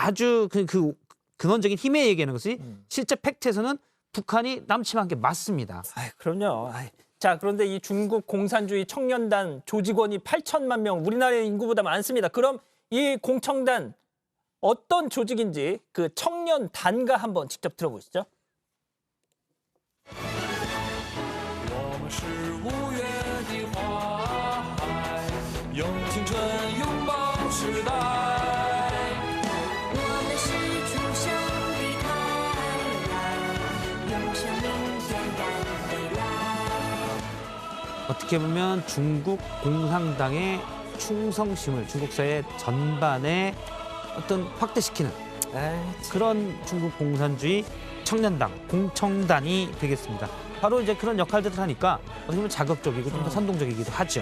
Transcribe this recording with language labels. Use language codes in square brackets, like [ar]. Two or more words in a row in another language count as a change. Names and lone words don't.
[ko] 아주 그 근원적인 힘에 얘기하는 것이 실제 팩트에서는 북한이 남침한 게 맞습니다. 그럼요. 자, 그런데 이 중국 공산주의 청년단 조직원이 8천만 명, 우리나라의 인구보다 많습니다. 그럼 이 공청단 어떤 조직인지 그 청년단가 한번 직접 들어보시죠. [zh] 我们是五月的花海，用青春拥抱时代。我们是初生的太阳，用生命点燃未来。 [ko] 어떻게 보면 중국 공산당의 충성심을 중국 사회 전반에 어떤 확대시키는 그런 중국 공산주의 청년당, 공청단이 되겠습니다. 바로 이제 그런 역할들을 하니까 어떻게 보면 자극적이고 좀 더 선동적이기도 하죠.